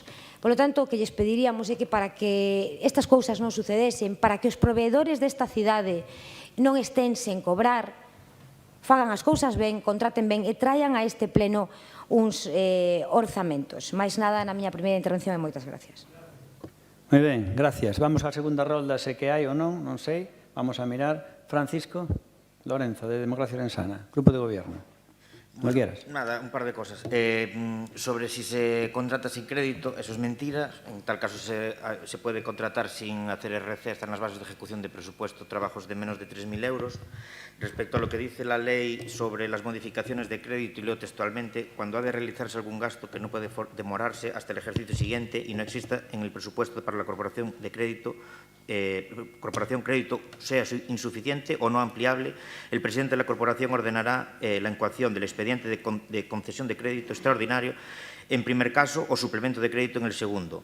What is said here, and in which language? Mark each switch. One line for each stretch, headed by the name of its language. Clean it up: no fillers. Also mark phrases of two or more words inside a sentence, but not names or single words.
Galician: Por lo tanto, o que lles pediríamos é que para que estas cousas non sucedesen, para que os proveedores desta cidade non estén sen cobrar, fagan as cousas ben, contraten ben e traian a este pleno uns orzamentos. Mais nada na miña primeira intervención e moitas gracias. Moi ben, gracias. Vamos á segunda rolda, se que hai ou non, non sei.
Spanish: Vamos a mirar. Francisco Lorenzo, de Democracia Orensana, Grupo de Gobierno. Como quieras. Nada, un par de cosas. Sobre si se contrata sin crédito, eso es mentira. En tal caso se puede contratar sin hacer RC, están las bases de ejecución de presupuesto, trabajos de menos de 3.000 euros. Respecto a lo que dice la ley sobre las modificaciones de crédito, y leo textualmente, cuando ha de realizarse algún gasto que no puede demorarse hasta el ejercicio siguiente y no exista en el presupuesto para la Corporación de Crédito, sea insuficiente o no ampliable, el presidente de la Corporación ordenará la encoación del expediente de concesión de crédito extraordinario en primer caso o suplemento de crédito en el segundo.